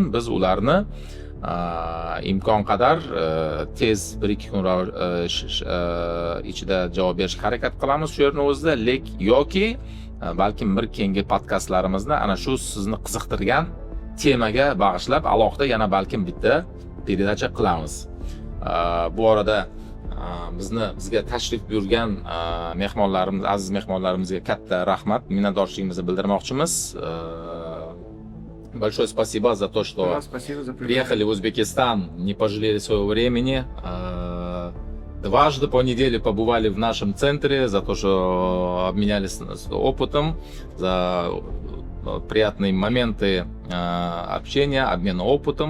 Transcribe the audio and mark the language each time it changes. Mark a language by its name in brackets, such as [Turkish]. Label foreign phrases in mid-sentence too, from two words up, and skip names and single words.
[Uzbek] Biz ularni imkon qadar tez 1-2 kun ichida javob berishga harakat qilamiz shu yerning o'zida, yoki balkim bir keyingi podkastlarimizni ana shu sizni qiziqtirgan temaga bag'ishlab alohida yana balkim bitta передача qilamiz. Bu orada bizga tashrif buyurgan mehmonlarimiz, aziz mehmonlarimizga katta rahmat, minnatdorchiligimizni bildirmoqchimiz. [Russian] Большое спасибо за то, что Да, спасибо за приехали в Узбекистан, не пожалели своего времени. Дважды по неделе побывали в нашем центре, за то, что обменялись опытом, за приятные моменты общения, обмена опытом.